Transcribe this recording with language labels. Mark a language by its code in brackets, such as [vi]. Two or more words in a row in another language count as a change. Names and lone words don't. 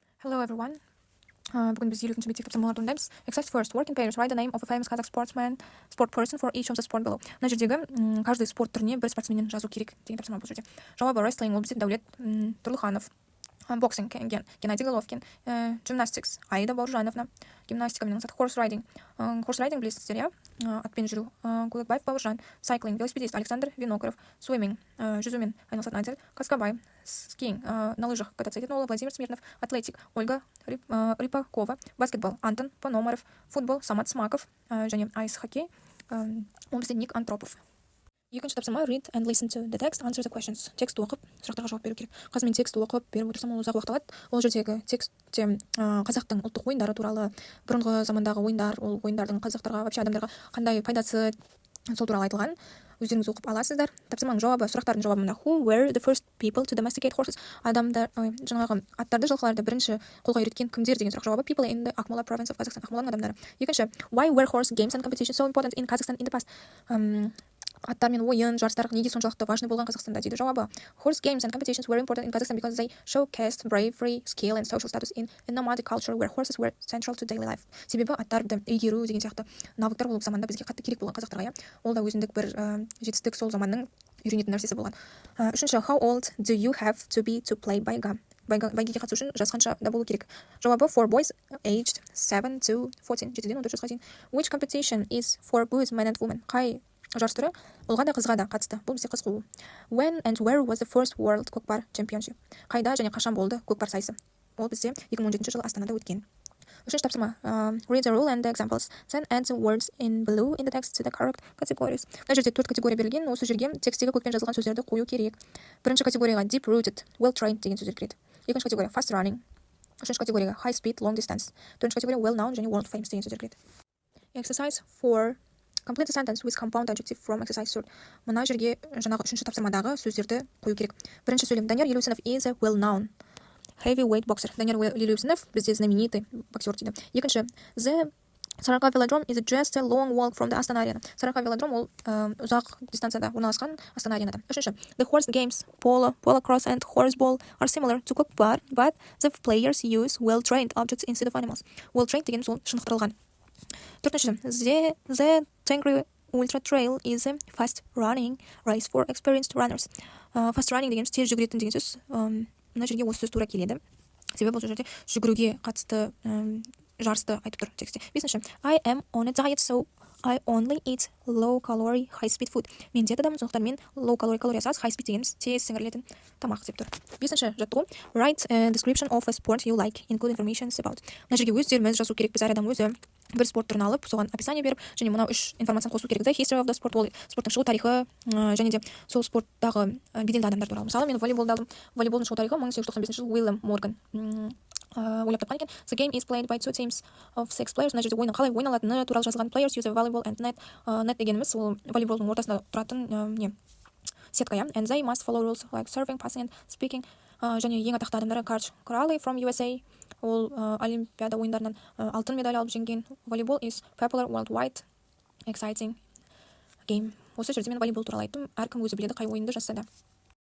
[en] Hello everyone. [kk] Бүгін біз 52-ші мектеп тапсырмаларды орындаймыз. [en] Exercise first. Work in pairs. Write the name of a famous Kazakh sport person for each of the sport below. [kk] Мына жердегі каждый спорт түріне бір спортсменнен жазу керек деген тапсырма бұл жерде. Жауабы wrestling ол бізде Дәулет Тұрлыханов. Boxing Геннадий Головкин. Gymnastics Аида Бауыржановна. Гимнастика менің [en] horse riding. Horse riding [kk] білесіздер, иә? Атпен жүру. Кулыкбаев Бауыржан. Cycling велосипедист Александр Винокуров. Swimming жүзумен айналысатын Айдар Каскабай. Skiing [ru] на лыжах кататься [kk] ететін ол Владимир Смирнов. Атлетик Ольга Рипакова. Баскетбол Антон Пономарев. Футбол Самат Смаков. Және айс-хоккей ол бізде Ник Антропов. Екінші тапсырма [en] read and listen to the text, answer the questions. [kk] Текст оқып, сұрақтарға жауап беру керек. Қазір мен текст оқып беріп отырсам ол ұзақ уақыт алады. Ол жердегі текстте қазақтың ұлттық ойындары туралы, бұрынғы замандағы ойындар, ол ойындардың қазақтарға, вообще адамдарға қандай пайдасы сол туралы айтылған. Өздеріңіз оқып аласыздар. Тапсырманың жауабы, сұрақтардың жауабы мына: [en] Who were the first people to domesticate horses? [kk] Адамдар, жаңағы аттарды, жылқыларды бірінші қолға үйреткен кімдер деген сұрақ жауабы. [en] People in the Akmola province of Kazakhstan. [kk] Ақмоланың адамдары. Екінші, [en] why were horse games and competitions so important in Kazakhstan in the past? [kk] Аттар мен ойын, жарыстар неге соншалықты важны болған Қазақстанда дейді жауабы. [en] Horse games and competitions were important in Kazakhstan because they showcased bravery, skill and social status in a nomadic culture where horses were central to daily life. [kk] Себебі аттарды игеру деген сияқты навыктар ол заманда бізге қатты керек болған қазақтарға, иә. Ол да өзіндік бір жетістік, сол заманның үйренетін нәрсесі болған. Үшінші, [en] how old do you have to be to play байга? [kk] Байгеге қатысу үшін жас қанша да болу керек? [en] Жауабы for boys aged 7 to 14. [kk] 7-ден 14 жасқа дейін. [en] Which competition is for boys, men and women? [kk] Қай жарыс түрі ұлға да қызға да қатысты? Бұл бізде қыз қуу. [en] When and where was the first world көкпар championship? [kk] Қайда және қашан болды көкпар сайысы? Ол бізде 2017 жылы Астанада өткен. Үшінші тапсырма [en] read the rule and the examples. Then add the words in below in the text to the correct categories. [kk] Мына жерде 4 категория берілген. Осы жерге текстегі көкпен жазылған сөздерді қою керек. Бірінші категорияға [en] deep rooted, well trained [kk] деген сөздер кіреді. Екінші категория [en] fast running. [kk] Үшінші категорияға [en] high speed, long distance. [kk] Төртінші категория [en] well known [kk] және [en] world famous [kk] деген сөздер кіреді. [en] Exercise 4. Complete the sentence with compound adjective from exercise 3. [kk] Мына жерге жаңағы үшінші тапсырмадағы сөздерді қою керек. Бірінші сөйлем: [en] Данияр Елеусінов is a well known heavyweight boxer. [kk] Данияр Елеусінов бізде [ru] знаменитый боксер [kk] дейді. Екінші, [en] the Сарыарқа velodrome is just a long walk from the Астана арена. [kk] Сарыарқа велодром ол ұзақ дистанцияда орналасқан Астана аренада. Үшінші, [en] the horse games polo cross and horseball are similar to көкпар, but the players use well trained objects instead of animals. Well trained [kk] деген сол шынықтырылған. Төртінші, [en] the Tengri Ultra Trail is a fast running race for experienced runners. Fast running [kk] деген тез жүгіретін деген сөз. Мына жерге осы сөз тура келеді. Себебі бұл жерде жүгіруге қатысты жарысты айтып тұр тексте. Бесінші, [en] I am on a diet, so I only eat low calorie high speed food. [kk] Мен диетадамын, сондықтан мен [en] low calorie [kk] калориясы аз, [en] high speed [kk] дегеніміз тез сіңірілетін тамақ деп тұр. Бесінші жаттығу [en] write a description of a sport you like, include information about. [kk] Мына жерге өздеріміз жазу керек. Біз әр адам өзі бір спорт түрін алып, соған описание беріп, және мынау үш информацияны қосу керек. [en] The history of the sport, [kk] ол спорттың шығу тарихы, және де сол спорттағы беделді адамдар туралы. Мысалы, мен волейболды алдым. Волейболдың шығу тарихы 1895 жылы Уильям Морган ойлап тапқан екен. [en] The game is played by two teams of 6 players. [kk] Мына жерде ойынның қалай ойналатыны туралы жазылған. [en] Players use a volleyball and net. [kk] Net дегеніміз ол волейболдың ортасында тұратын сетка, иә. [en] And they must follow rules like serving, passing and speaking. [kk] Және ең атақты адамдары Карч Кралли [en] from USA. [kk] Ол олимпиада ойындарынан алтын медаль алып жеңген. [en] Volleyball is popular worldwide, exciting game. [kk] Осы жерде мен волейбол туралы айттым. Әркім өзі біледі қай ойынды жазса да.